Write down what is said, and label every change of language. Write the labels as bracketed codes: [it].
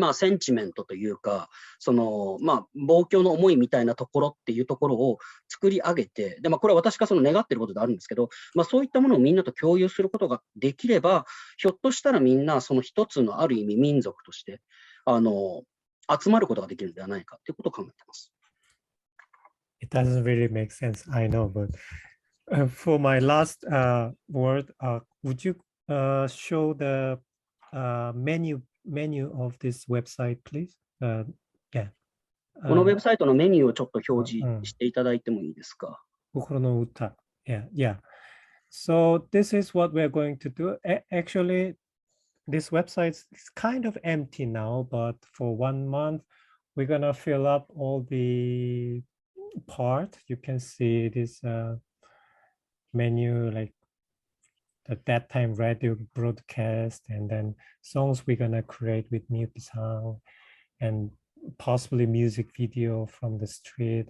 [ja] ンチメントというか、望郷の思いみたいなところっていうところを作り上げて、で、これは私が願っていることであるんですけど、そういったものをみんなと共有することができれば、ひょっとしたらみんな一つのある意味民族として、集まることができるのではないかということを考えています。 [en] It doesn't really make sense, I know, but for my last word, would you show the menu of this website, please? Yeah. [ja] このウェブサイトのメニューをちょっと表示していただいてもいいですか。 [en] 心の歌。Yeah, yeah. So this is what we're going to do. Actually, this website is kind of empty now, but for 1 month, we're gonna fill up all the part, you can see this menu like the that time radio broadcast, and then songs we're gonna create with Miyuki-san, and possibly music video from the street.